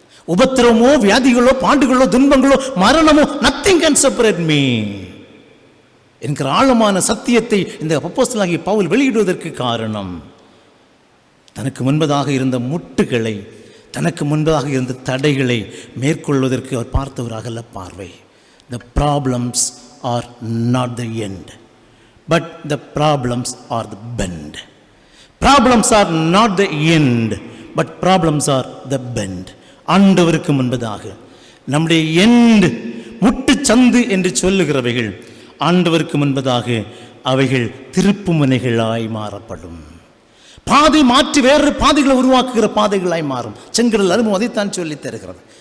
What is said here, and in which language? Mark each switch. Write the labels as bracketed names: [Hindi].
[Tamil] உபத்திரமோ, வியாதிகளோ, பாண்டுகளோ, துன்பங்களோ, மரணமோ, [English] nothing can separate me [Tamil] என்கிற ஆழமான சத்தியத்தை இந்த அப்போஸ்தலனாகிய பவுல் வெளியிடுவதற்கு காரணம், தனக்கு முன்பதாக இருந்த முட்டுகளை, தனக்கு முன்பதாக இருந்த தடைகளை மேற்கொள்வதற்கு அவர் பார்த்த ஒரு அகல பார்வை. [English] The problems are not the end, but the problems are the bend. Problems are not the end, but problems are the bend. [Tamil] ஆண்டவருக்கு முன்பதாக நம்முடைய எண்ட், முட்டு சந்து என்று சொல்லுகிறவைகள் ஆண்டவருக்கு முன்பதாக அவைகள் திருப்பு முனைகளாய் மாறப்படும். பாதை மாற்றி வேறு பாதைகளை உருவாக்குகிற பாதைகளாய் மாறும். செங்கடல் அனுபவம் அதைத்தான் சொல்லி தருகிறது.